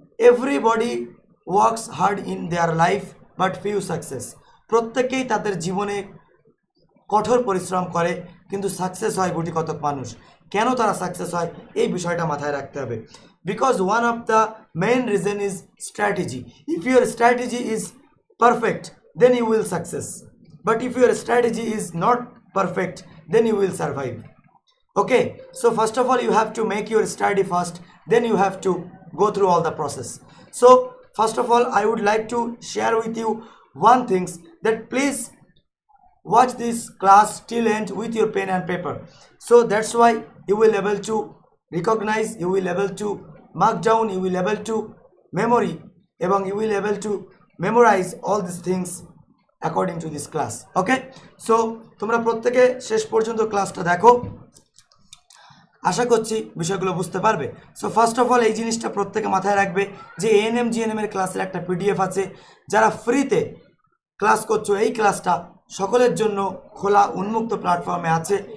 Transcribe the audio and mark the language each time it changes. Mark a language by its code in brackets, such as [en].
[en] Everybody works hard in their life but few success. [bn] প্রত্যেকেই তাদের জীবনে কঠোর পরিশ্রম করে, কিন্তু সাকসেস হয় গুটি কতক মানুষ। কেন তারা সাকসেস হয়, এই বিষয়টা মাথায় রাখতে হবে। [en] Because one of the main reason is strategy. If your strategy is perfect, then you will success, but if your strategy is not perfect, then you will survive. Okay, so first of all you have to make your strategy first, then you have to go through all the process. So first of all I would like to share with you one things, that please watch this class till end with your pen and paper, so that's why you will able to recognize, you will able to mark down, you will able to memory, এবং you will able to memorize all these things according to this class. [bn] Okay, so তোমরা প্রত্যেকে শেষ পর্যন্ত ক্লাসটা দেখো, আশা করছি বিষয়গুলো বুঝতে পারবে। [en] so first of all [bn] এই জিনিসটা প্রত্যেকে মাথায় রাখবে যে এএনএম জিএনএম এর ক্লাসের একটা পিডিএফ আছে। যারা ফ্রিতে ক্লাস করছো, এই ক্লাসটা সকলের জন্য খোলা উন্মুক্ত প্ল্যাটফর্মে আছে।